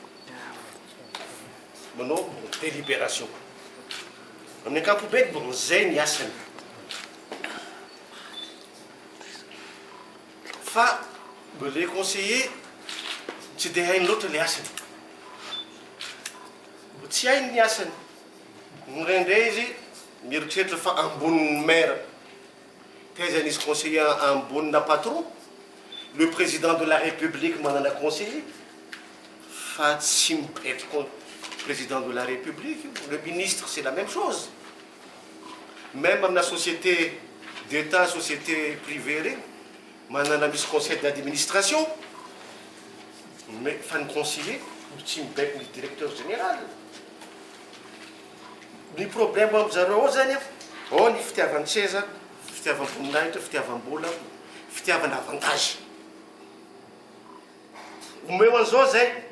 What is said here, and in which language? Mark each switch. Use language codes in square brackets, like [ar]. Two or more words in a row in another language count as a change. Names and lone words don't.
[mg] manao délibération amin'ny ankapobeny bon zay ny asany fa [fr] le conseiller [mg] tsy de hainy loatra le asany tsy hainy ny asany ndraindray izy mieritreritra fa ambonin'ny maire tezany izy conseiller ambonina [fr] patron le président de la république [mg] manana conseiller fa tsy mipetraka [fr] président de la république le ministre c'est la même chose même [mg] amina [fr] société d'état société privée [mg] reny manana misy [fr] conseil d'administration mais [mg] fa ny conseiller tsy mibaiko ny [fr] directeur général [mg] ny problème am'zareo ao zany ao ny fitiavan'ny seza fitiavam-boninahitra fitiavam-bola fitiavana avantage omeo an'izao zay